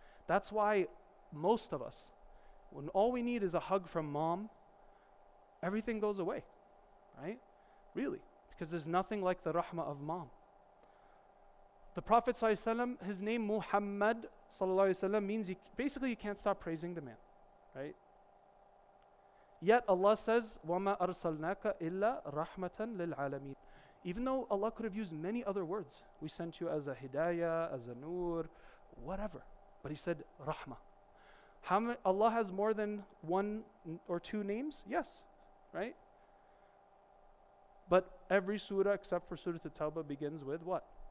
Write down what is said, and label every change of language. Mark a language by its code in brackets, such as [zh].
[en] That's why most of us, when all we need is a hug from mom, everything goes away, right? Really, because there's nothing like the rahmah of mom. The Prophet ﷺ, his name Muhammad ﷺ means basically you can't stop praising the man, right? [ar] Yet Allah says, وَمَا أَرْسَلْنَاكَ إِلَّا رَحْمَةً لِلْعَالَمِينَ. [en] Even though Allah could have used many other words. We sent you as a hidayah, as a nur, whatever. But He said rahmah. Allah has more than one or two names? Yes, right? But every surah except for Surah At-Tawbah begins with what?